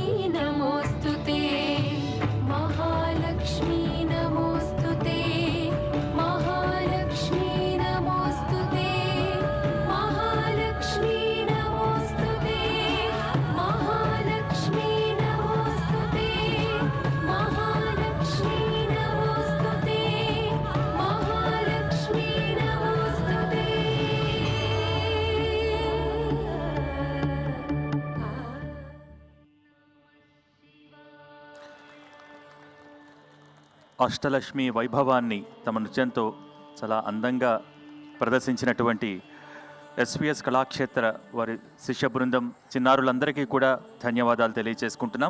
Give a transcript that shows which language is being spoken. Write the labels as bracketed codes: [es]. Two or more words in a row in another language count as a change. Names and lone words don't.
[sa] नमोऽस्तु ते महालक्ष्मी नमोऽस्तु ते महालक्ष्मी नमोऽस्तु ते महालक्ष्मी नमोऽस्तु ते महालक्ष्मी नमोऽस्तु ते महालक्ष्मी नमोऽस्तु ते महालक्ष्मी नमोऽस्तु ते [te] అష్టలక్ష్మి వైభవాన్ని తమ నృత్యంతో చాలా అందంగా ప్రదర్శించినటువంటి ఎస్విఎస్ కళాక్షేత్ర వారి శిష్య బృందం చిన్నారులందరికీ కూడా ధన్యవాదాలు తెలియజేసుకుంటున్నాం.